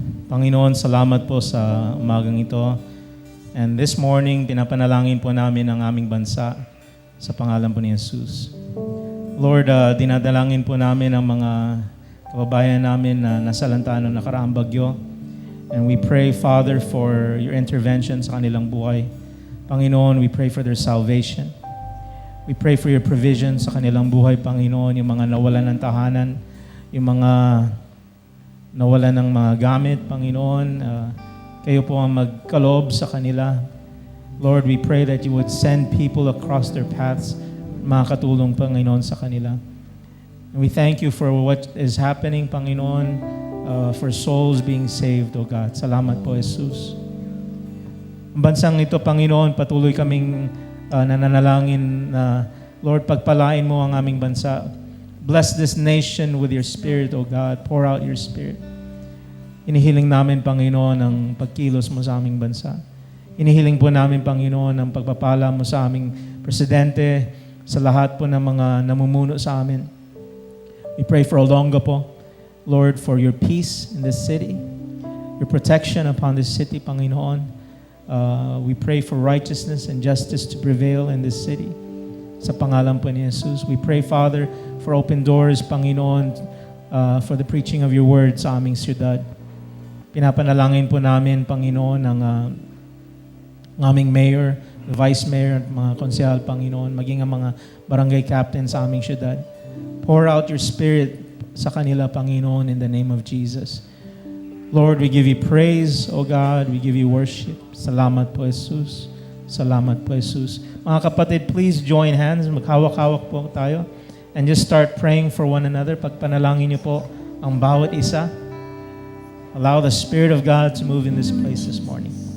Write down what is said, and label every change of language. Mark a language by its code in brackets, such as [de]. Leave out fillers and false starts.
[tl] Panginoon, salamat po sa umagang ito. [en] And this morning, [tl] pinapanalangin po namin ang aming bansa sa pangalan po ni Jesus. Lord, dinadalangin po namin ang mga kababayan namin na nasalanta ng nakaraang bagyo. [en] And we pray, Father, for your intervention [tl] sa kanilang buhay. [en] Panginoon, we pray for their salvation. We pray for your provision [tl] sa kanilang buhay, [en] Panginoon, [tl] yung mga nawalan ng tahanan, yung mga nawalan ng mga gamit, [en] Panginoon. [tl] Kayo po ang magkaloob sa kanila. [en] Lord, we pray that you would send people across their paths, [tl] makakatulong, [en] Panginoon, sa kanila. And we thank you for what is happening, Panginoon, for souls being saved, O God. [tl] Salamat po, Jesus. Ang bansang ito, Panginoon, patuloy kaming nananalangin na, Lord, pagpalain mo ang aming bansa. [en] Bless this nation with your Spirit, O God. Pour out your Spirit. [tl] Inihiling namin, Panginoon, ang pagkilos mo sa aming bansa. Inihiling po namin, Panginoon, ang pagpapala mo sa aming presidente, sa lahat po ng mga namumuno sa amin. [en] We pray for Olongapo, Lord, for your peace in this city, your protection upon this city, Panginoon. We pray for righteousness and justice to prevail in this city. [tl] Sa pangalan po ni Jesus, [en] we pray, Father, for open doors, Panginoon, for the preaching of your word [tl] sa aming siyudad. Pinapanalangin po namin, Panginoon, ang aming mayor, the vice mayor, at mga konsehal, Panginoon, maging ang mga barangay captain sa aming siyudad. [en] Pour out your Spirit [tl] sa kanila, [en] Panginoon, in the name of Jesus. Lord, we give you praise, O God. We give you worship. [tl] Salamat po, Jesus. Salamat po, Jesus. Mga kapatid, please join hands. Maghawak-hawak po tayo. [en] And just start praying for one another. [tl] Pagpanalangin niyo po ang bawat isa. [en] Allow the Spirit of God to move in this place this morning.